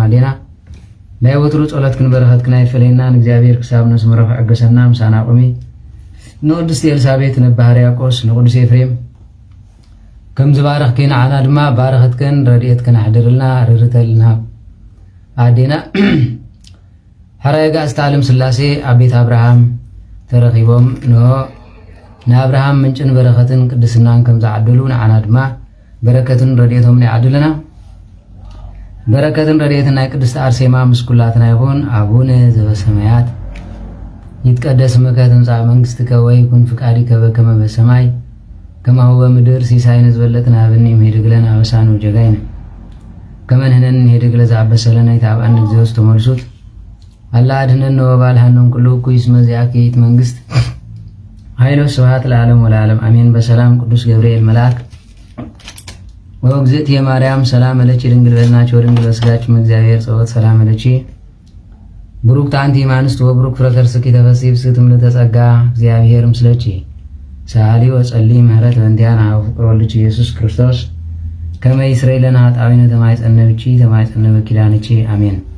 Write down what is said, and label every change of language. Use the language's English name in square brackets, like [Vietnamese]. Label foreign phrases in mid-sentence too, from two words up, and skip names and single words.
[Tigrinya] አሌና ናይ ወትሩ ጸሎት ክንበረኸት ክናይ ፈለይና ንእግዚአብሔር ክሳብ ነስ መረፍ ዕገሰና ምሳና ቆሚ ንቅድስት ኤልሳቤጥ ነባ ሕርያቆስ ንቅዱስ ኤፍሬም ከም ዝባረኽከ ንዓና ድማ ባረኸትከን ረድኤትከን ኣሕድርልና ርህረተልና አዴና ሕራይ ጋእዝተ ዓለም ስላሴ ኣብ ቤት አብርሃም ተረኺቦም ንሆ ንአብርሃም ምንጭን በረኸትን ቅድስናን ከም ዝዓደሉ ንዓና ድማ በረከትን ረድኤቶም ይዓድልና። በረከትን ረድኤትን ናይ ቅድስቲ አርሴማ ምስኩላትና ይኹን። [Geez] አቡነ ዘበሰማያት ይትቀደስ ስምከ ትምጻእ መንግሥትከ ወይኩን ፍቃድከ በከመ በሰማይ ከማሁ በምድር ሲሳይነ ዝበለጥና ሀበነ ምህድግ ለነ አበሳነ ወጌጋየነ ከመ ንሕነኒ ንሄድግ ለዘአበሰ ለነ ኢታብአነ እግዚኦ ውስተ መልሱት አላ አድኅነነ ወባልሐነ እምኩሉ እኩይ እስመ ዚአከ ይእቲ መንግሥት ኃይሎ ስብሐት ለዓለም ወለዓለም አሜን። በሰላም ቅዱስ ገብርኤል መልአክ ወእግዝእትየ ማርያም ሰላም ለኪ ድንግል በልናች ወድንግል በስጋችም እግዚአብሔር ጸወት ሰላም ለኪ ብሩክት አንቲ እምአንስት ወብሩክ ፍሬ ከርሥኪ ተፈሥሒ ፍስሕት እምልዕተ ጸጋ እግዚአብሔር ምስለኪ ሰአሊ ወጸሊ ምህረት በእንቲአነ አብ ፍቁር ወልድኪ ኢየሱስ ክርስቶስ ከመ ይስረይ ለነ ኃጣውኢነ ተማይጸነ ብኪ ተማይጸነ በኪዳንኪ አሜን።